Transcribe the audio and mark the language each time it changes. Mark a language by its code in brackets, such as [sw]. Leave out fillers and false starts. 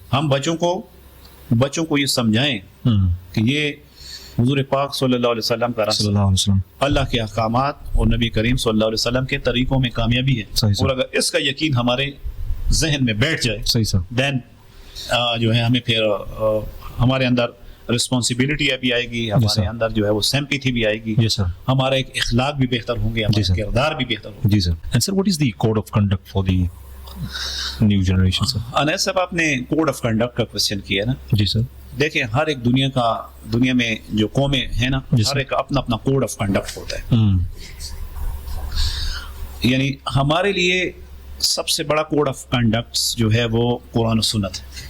[ur] ہم بچوں کو یہ سمجھائیں کہ یہ حضور پاک صلی اللہ علیہ وسلم کا راستہ, اللہ کے احکامات اور نبی کریم صلی اللہ علیہ وسلم کے طریقوں میں کامیابی ہے. اور اگر اس کا یقین ہمارے ذہن میں بیٹھ جائے, صحیح سر, دین جو ہے ہمیں پھر ہمارے اندر رسپانسبلٹی بھی آئے گی, ہمارے اندر جو ہے وہ سمپیتھی بھی آئے گی, ہمارا ایک اخلاق بھی بہتر ہوں گے, ہمارا کردار بھی بہتر ہوگا. جی سر. [en] And sir, what is the code of conduct for the new generation sir? [ur] انیس صاحب, آپ نے کوڈ آف کنڈکٹ کا کوشچن کیا نا. جی سر. دیکھیں ہر ایک دنیا میں جو قومیں ہیں نا, ہر ایک اپنا اپنا کوڈ آف کنڈکٹ ہوتا ہے. یعنی ہمارے لیے سب سے بڑا کوڈ آف کنڈکٹ جو ہے وہ قرآن و سنت ہے.